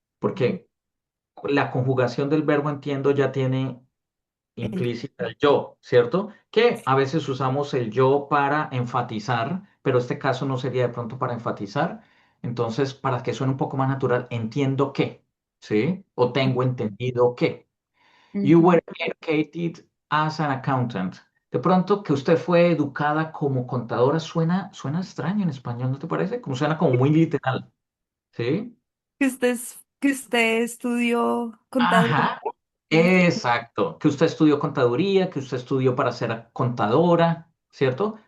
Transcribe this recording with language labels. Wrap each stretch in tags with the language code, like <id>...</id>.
<es>Porque la conjugación del verbo entiendo ya tiene El- implícita el yo, ¿cierto? Que a veces usamos el yo para enfatizar, pero este caso no sería de pronto para enfatizar. Entonces, para que suene un poco más natural, entiendo que, ¿sí? O tengo entendido que.</es> <en>You Ujú. were educated as an accountant.</en> <es>De pronto que usted fue educada como contadora suena extraño en español, ¿no te parece? Como suena como muy literal, ¿sí? Que usted estudió contaduría. Ajá. Exacto, que usted estudió contaduría, que usted estudió para ser contadora, ¿cierto?</es>